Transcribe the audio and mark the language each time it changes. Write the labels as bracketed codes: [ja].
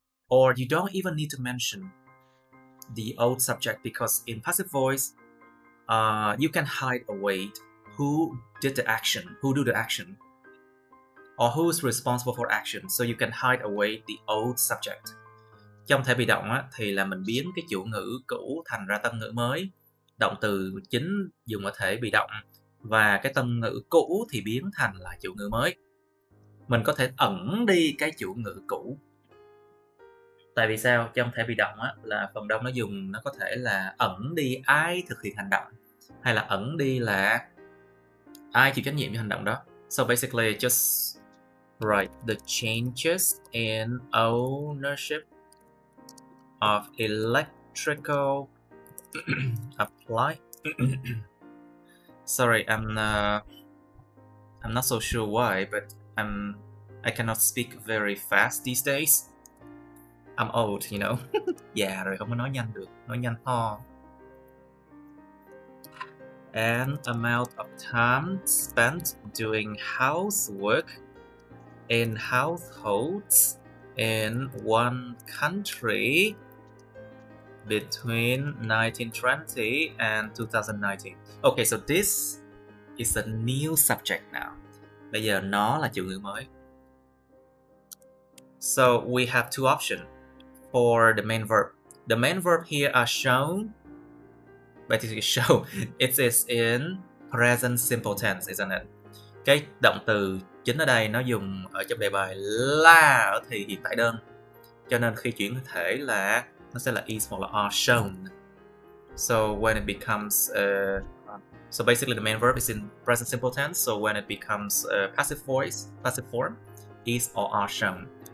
[en] Or you don't even need to mention the old subject because in passive voice, you can hide away who did the action, who do the action, or who is responsible for action. So you can hide away the old subject. [vi] Trong thể bị động á, thì là mình biến cái chủ ngữ cũ thành ra tân ngữ mới. Động từ chính dùng ở thể bị động và cái tân ngữ cũ thì biến thành là chủ ngữ mới. Mình có thể ẩn đi cái chủ ngữ cũ. Tại vì sao? Trong thể bị động á, là phần đông nó có thể là ẩn đi ai thực hiện hành động hay là ẩn đi là ai chịu trách nhiệm cho hành động đó. [en] So basically just Right, the changes in ownership of electrical apply. Sorry, I'm not so sure why, but I cannot speak very fast these days. I'm old, you know. [vi] Già rồi không có nói nhanh được, nói nhanh ho. [en] And amount of time spent doing housework in households in one country between 1920 and 2019. Okay, so this is a new subject now. [vi] Bây giờ nó là chủ ngữ mới. [en] So we have two options for the main verb. The main verb here are shown. Basically show. It is in present simple tense, isn't it? [vi] Cái động từ chính ở đây nó dùng ở trong đề bài là ở thì hiện tại đơn. Cho nên khi chuyển thể là nó sẽ là is hoặc là are shown. [en] So when it becomes so basically the main verb is in present simple tense. So when it becomes passive voice, passive form, is or are shown.